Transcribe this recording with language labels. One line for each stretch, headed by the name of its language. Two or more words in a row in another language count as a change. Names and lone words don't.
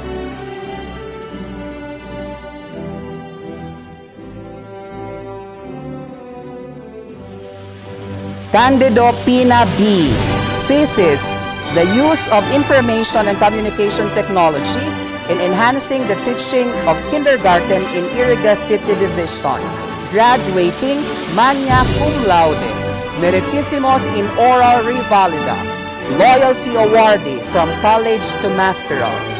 English: Candido Pina B. Thesis, The Use of Information and Communication Technology in Enhancing the Teaching of Kindergarten in Iriga City Division. Graduating,
Latin: magna cum laude.
English: Meritissimos in Oral Revalida. Loyalty Awardee from College to Masteral.